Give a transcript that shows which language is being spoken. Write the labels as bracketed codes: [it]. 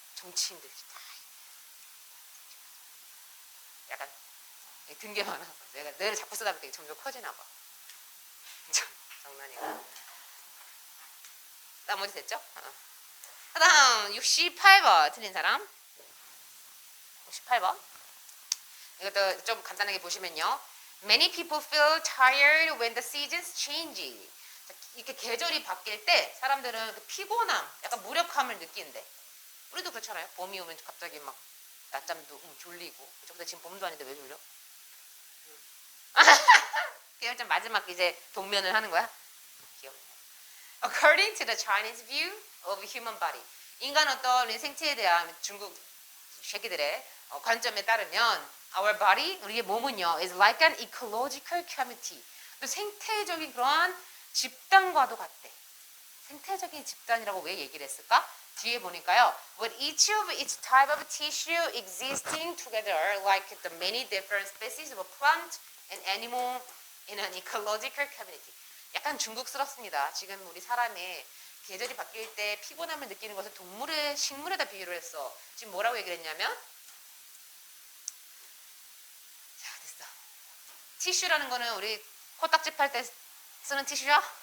[ko] 정치인들이 다 약간 등게 많아서 내가 뇌를 자꾸 쓰다 보니까 점점 커지나 봐. 장난이야. 나머지 됐죠? 그 다음 68번 틀린 사람. 68번. 이것도 좀 간단하게 보시면요. [en] Many people feel tired when the seasons change. [ko] 이렇게 계절이 바뀔 때 사람들은 그 피곤함, 약간 무력함을 느끼는데 우리도 그렇잖아요. 봄이 오면 갑자기 막 낮잠도 졸리고. 근데 지금 봄도 아닌데 왜 졸려? 그냥 좀 마지막 이제 동면을 하는 거야? 귀엽네. [en] According to the Chinese view of human body. [ko] 인간 어떤 생체에 대한 중국 새끼들의 관점에 따르면 [en] our body, [ko] 우리의 몸은요 [en] is like an ecological community. [ko] 또 생태적인 그러한 집단과도 같대. 생태적인 집단이라고 왜 얘기를 했을까? 뒤에 보니까요. [en] With each of its type of tissue existing together like the many different species of plant and animal in an ecological community. [ko] 약간 중국스럽습니다. 지금 우리 사람의 계절이 바뀔 때 피곤함을 느끼는 것을 동물의 식물에다 비유를 했어. 지금 뭐라고 얘기를 했냐면 자 됐어. 티슈라는 거는 우리 코딱지 팔 때 쓰는 티슈야?